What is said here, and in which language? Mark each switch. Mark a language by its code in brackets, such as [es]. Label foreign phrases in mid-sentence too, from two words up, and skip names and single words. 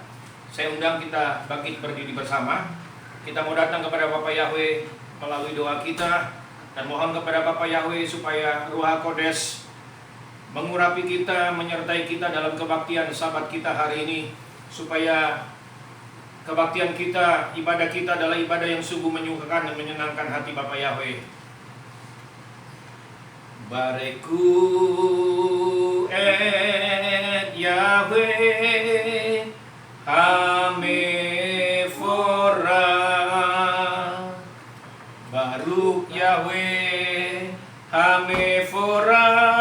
[id] Saya undang kita bangkit berdiri bersama. Kita mau datang kepada Bapak Yahweh melalui doa kita, dan mohon kepada Bapak Yahweh supaya [he] Ruach Kodes [id] mengurapi kita, menyertai kita dalam kebaktian Sabat kita hari ini, supaya kebaktian kita, ibadah kita adalah ibadah yang sungguh menyukakan dan menyenangkan hati Bapak Yahweh. [he] Bareku et Yahweh Hamefora, Baruk Yahweh Hamefora,